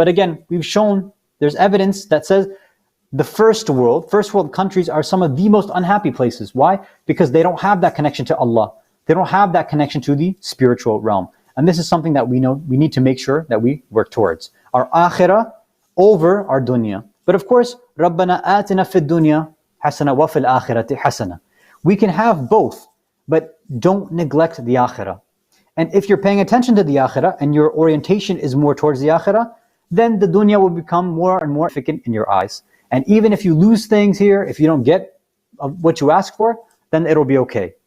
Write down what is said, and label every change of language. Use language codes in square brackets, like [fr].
[en] But again, we've shown there's evidence that says the first world countries are some of the most unhappy places. Why? Because they don't have that connection to Allah. They don't have that connection to the spiritual realm. And this is something that we know we need to make sure that we work towards. Our akhirah over our dunya. But of course, [ar] رَبَّنَا آتِنَا فِي الدُّنْيَا حَسَنَةً وَفِي الْآخِرَةِ حَسَنَةً. [en] We can have both, but don't neglect the akhirah. And if you're paying attention to the akhirah and your orientation is more towards the akhirah, then the dunya will become more and more significant in your eyes. And even if you lose things here, if you don't get what you ask for, then it'll be okay.